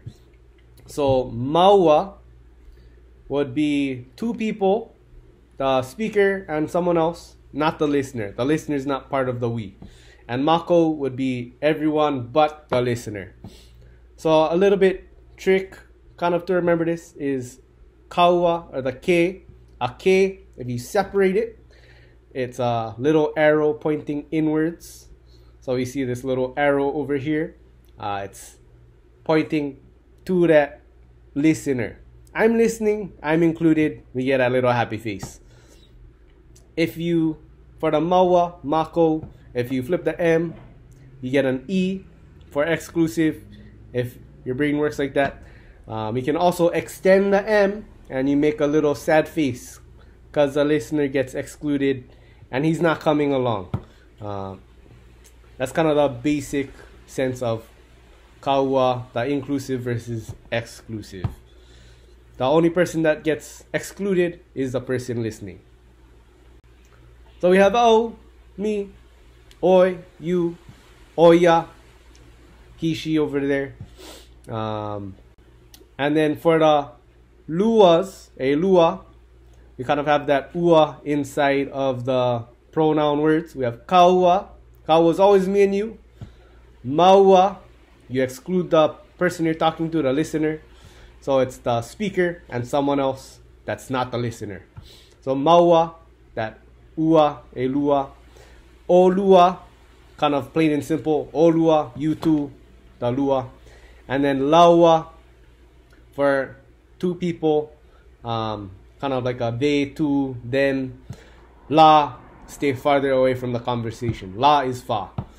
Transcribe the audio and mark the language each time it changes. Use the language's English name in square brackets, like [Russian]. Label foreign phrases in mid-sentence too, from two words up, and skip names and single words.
[English] So maua would be two people, the speaker and someone else, not the listener. The listener is not part of the we. And mako would be everyone but the listener. So a little bit trick kind of to remember this is kaua, or the ke. A ke, if you separate it, it's a little arrow pointing inwards. So we see this little arrow over here. It's pointing to that listener. I'm listening, I'm included, we get a little happy face. For the maua, mako, if you flip the M, you get an E for exclusive, if your brain works like that. You can also extend the M and you make a little sad face because the listener gets excluded and he's not coming along. That's kind of the basic sense of kaua, the inclusive versus exclusive. The only person that gets excluded is the person listening. So we have au, me, oi, you, oya, he, she over there. And then for the luas, [Hawaiian] a lua, [English] we kind of have that ua inside of the pronoun words. We have kaua. Kaua is always me and you. Maua, you exclude the person you're talking to, the listener. So it's the speaker and someone else that's not the listener. So maua, that ua, [Hawaiian] a lua. [English] Olua, kind of plain and simple. Olua, you two, the lua. And then laua, for two people, kind of like a they, two, them. La, stay farther away from the conversation. La is fa.